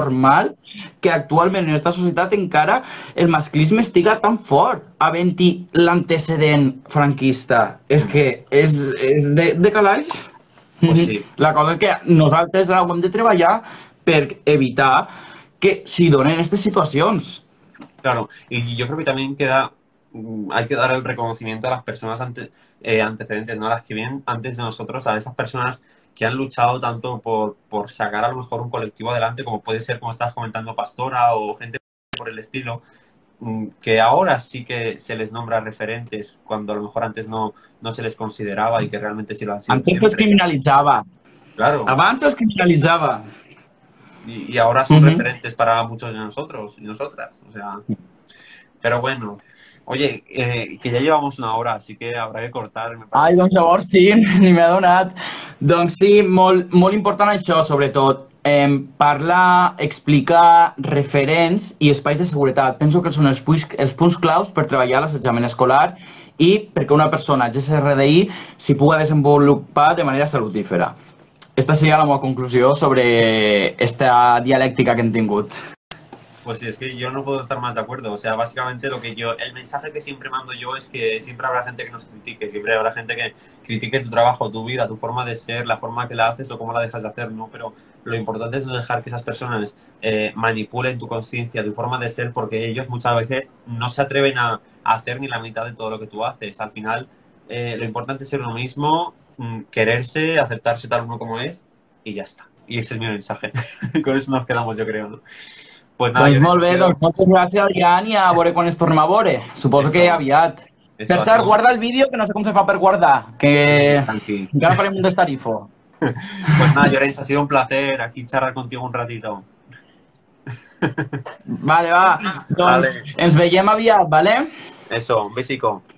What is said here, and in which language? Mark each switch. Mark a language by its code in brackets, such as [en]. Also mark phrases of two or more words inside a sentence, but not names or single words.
[ca] normal que actualment en aquesta societat encara el masclisme estiga tan fort, havent-hi l'antecedent franquista. És que és de calaix. [es] Pues sí, [ca] La cosa és que nosaltres ho hem de treballar per evitar que s'hi donen aquestes situacions. [es] claro. Y yo creo que también hay que dar el reconocimiento a las personas antecedentes, ¿no? A las que vienen antes de nosotros, a esas personas que han luchado tanto por sacar a lo mejor un colectivo adelante, como puede ser, como estabas comentando, Pastora o gente por el estilo. que ahora sí que se les nombra referentes cuando a lo mejor antes no se les consideraba y que realmente sí lo han sido Antes es siempre. [ca] criminalitzava. [es] Claro, [ca] Abans es criminalitzava. [es] y ahora son Mhm. referentes para muchos de nosotros y nosotras. O sea, pero bueno, oye, que ya llevamos una hora, así que habrá que cortar, me Ai, parece. [ca] doncs llavors sí, ni m'he adonat. Doncs sí, molt important això, sobretot. Parlar, explicar referents i espais de seguretat. Penso que són els punts claus per treballar l'assetjament escolar i perquè una persona GSRDI s'hi pugui desenvolupar de manera salutífera. Esta seria la meva conclusió sobre esta dialèctica que hem tingut. [es] Pues sí, es que yo no puedo estar más de acuerdo. O sea, básicamente el mensaje que siempre mando yo es que siempre habrá gente que nos critique, siempre habrá gente que critique tu trabajo, tu vida, tu forma de ser, la forma que la haces o cómo la dejas de hacer, ¿no? Pero lo importante es no dejar que esas personas manipulen tu conciencia, tu forma de ser, porque ellos muchas veces no se atreven a hacer ni la mitad de todo lo que tú haces. Al final, lo importante es ser uno mismo, quererse, aceptarse tal uno como es y ya está. Y ese es mi mensaje. Con eso nos quedamos, yo creo, ¿no? Pues nada, [ca] Doncs Llorenç, molt [es] ha [ca] bé, [es] sido [ca] doncs moltes gràcies, Adrián, i a veure quan ens tornem a veure. Suposo que [es] eso, [ca] aviat. Per [es] ha [ca] cert, [es] sido [ca] guarda el vídeo, que no sé com se fa per guardar, que [es] tranqui. [ca] encara farem un destarifo. [es] Pues nada, Llorenç, ha sido un placer aquí charlar contigo un ratito. [ca] Vale, va. Doncs [es] Vale, [ca] ens veiem aviat, vale? [es] eso, un besico.